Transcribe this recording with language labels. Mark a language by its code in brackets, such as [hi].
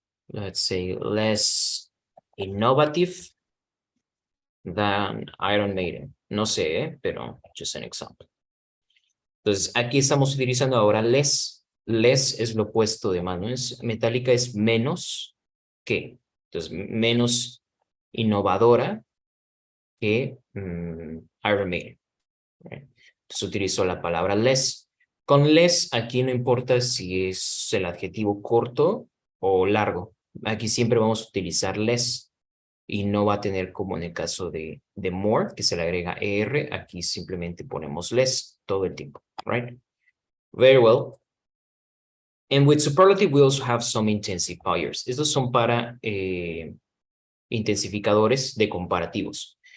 [en] Let's say less innovative than Iron Maiden. [es] No sé, pero [en] just an example. [es] Entonces, aquí estamos utilizando ahora less. Less es lo opuesto de más, ¿no? Metallica es menos que. Entonces, menos innovadora que Iron Maiden. Right? Entonces, utilizo la palabra less. Con less, aquí no importa si es el adjetivo corto o largo. Aquí siempre vamos a utilizar less y no va a tener como en el caso de more, que se le agrega ER, aquí simplemente ponemos less todo el tiempo, right? [en] Very well. And with superlative, we also have some intensifiers. [es] Estos son para intensificadores de comparativos.